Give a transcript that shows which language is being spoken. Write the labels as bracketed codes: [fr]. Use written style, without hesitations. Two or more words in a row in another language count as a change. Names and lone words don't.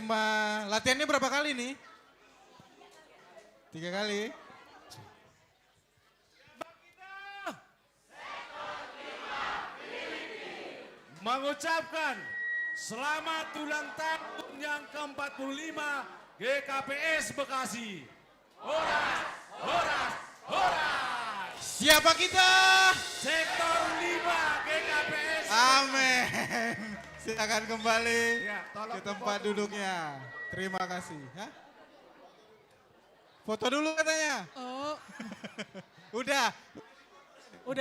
[id] Latihannya berapa kali nih? 3 kali. Mengucapkan selamat ulang tahun yang ke-45 GKPS Bekasi. Horas, horas, horas. Siapa kita? Sektor 5 GKPS. Amin. Silakan kembali Ya, tolong ke tempat duduknya. Terima kasih. Hah? Foto dulu katanya. Oh, Udah,